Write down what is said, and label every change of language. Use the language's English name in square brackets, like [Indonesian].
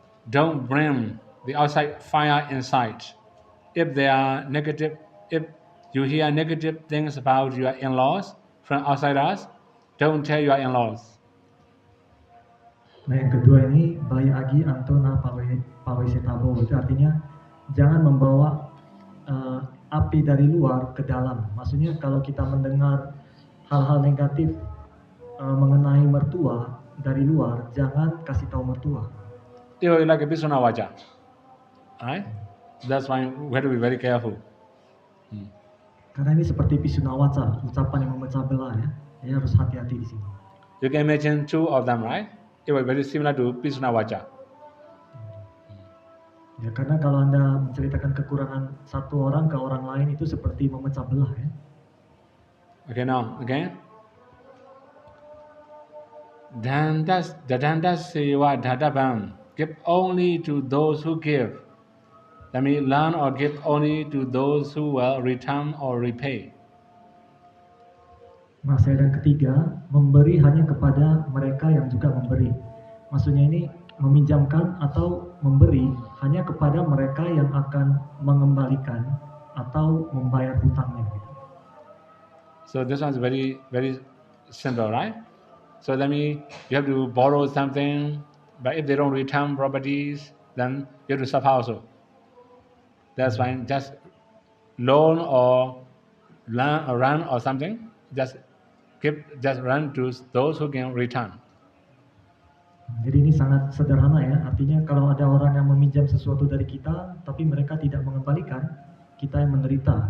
[English] Don't bring the outside fire inside. If they are negative, if you hear negative things about your in-laws from outsiders, don't tell your in-laws. [Indonesian] Nah yang kedua ini [Pali] bayi agi antona pawe setabo, [Indonesian] itu artinya jangan membawa api dari luar ke dalam. Maksudnya kalau kita mendengar hal-hal negatif mengenai mertua dari luar, jangan kasih tahu mertua. [English] It will be like a pisuna waja, right? That's why we have to be very careful. [Indonesian] Karena ini seperti pisunawaca, ucapan yang memecah belah ya. Ya harus hati-hati di sini. [English] You can imagine 2 of them, right? It will be very similar to pisuna waja. [Indonesian] Ya karena kalau Anda menceritakan kekurangan satu orang ke orang lain itu seperti memecah belah ya. [English] Okay, now again. [Pali] Dadandas sewa dadabam. [English] Give only to those who give. That means learn or give only to those who will return or repay. [Indonesian] Nasihat yang ketiga, memberi hanya kepada mereka yang juga memberi. Maksudnya ini meminjamkan atau memberi hanya kepada mereka yang akan mengembalikan atau membayar hutangnya. [English] So this one is very, very simple, right? So that means you have to borrow something, but if they don't return properties, then you have to suffer also. That's fine. Just loan or run or something. Just run to those who can return. [Indonesian] Jadi ini sangat sederhana ya. Artinya kalau ada orang yang meminjam sesuatu dari kita, tapi mereka tidak mengembalikan, kita yang menderita.